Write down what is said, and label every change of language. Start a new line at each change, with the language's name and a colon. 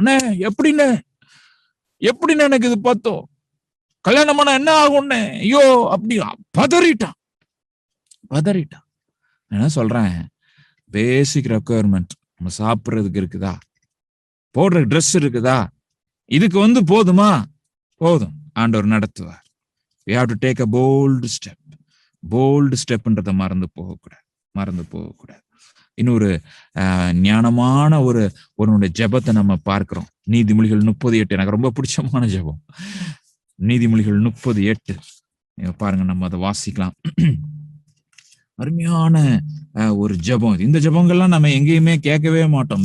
Tamil: அண்ணே எப்படின்னு எனக்கு இது பார்த்தோம், கல்யாணம் பண்ண என்ன ஆகும்னு, ஐயோ அப்படி பதறிட்டான். பதறிட்டான். என்ன சொல்றேன், பேசிக் ரெக்குயர்மெண்ட் நம்ம சாப்பிட்றதுக்கு இருக்குதா, போடுற ட்ரெஸ் இருக்குதா, இதுக்கு போதுமா? போதும், ஆண்டவர் நடத்துவார்.
English: We have to take a bold step.
Tamil: Bolt ஸ்டெப்ன்றதை மறந்து போகக்கூடாது. இன்னொரு ஞானமான ஒரு ஜெபத்தை நம்ம பார்க்கிறோம். நீதிமொழிகள் 30:8 எனக்கு ரொம்ப பிடிச்சமான ஜெபம். நீதிமொழிகள் 30:8 பாருங்க, நம்ம அதை வாசிக்கலாம். அருமையான ஒரு ஜெபம். இந்த ஜெபங்கள்லாம் நம்ம எங்கேயுமே கேட்கவே மாட்டோம்.